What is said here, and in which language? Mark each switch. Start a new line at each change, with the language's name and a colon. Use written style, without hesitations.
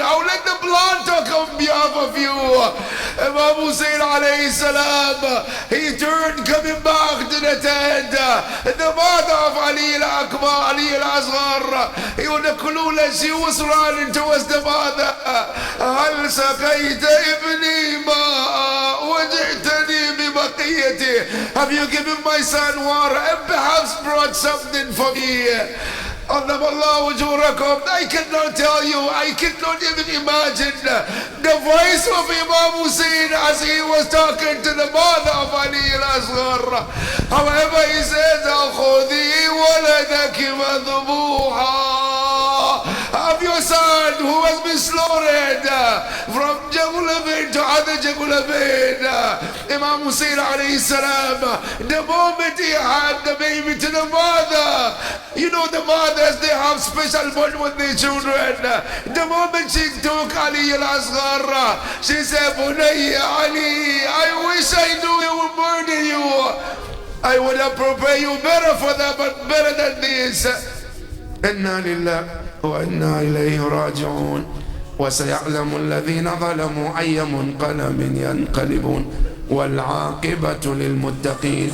English: I'll let the blood talk on behalf of you. Imam Hussein alayhi salam, he turned coming back to the tent. The mother of Ali al-Akbar, Ali al-Asghar, she was running towards the mother.
Arabic: هل سقيت ابني ماء وجئتني ببقية
English: deity, have you given my son water and perhaps brought something for me? I cannot tell you, I cannot even imagine the voice of Imam Hussein as he was talking to the mother of Ali al-Asghar. However, he says,
Arabic: "Khudhi waladaki madhbuha."
English: Have your son who has been slaughtered from Jagulabain to other Jagulabain. Imam Hussein alayhi salam, the moment he had the baby to the mother, you know the mothers, they have special bond with their children. The moment she took Ali al-Asghar, she said, "Bunayya Ali, I wish I knew he would murder you. I would have prepared you better for that, but better than this."
Arabic: Inna lillah wa inna ilayhi raji'un. وسيعلم الذين ظلموا أي منقلب ينقلبون والعاقبة للمتقين.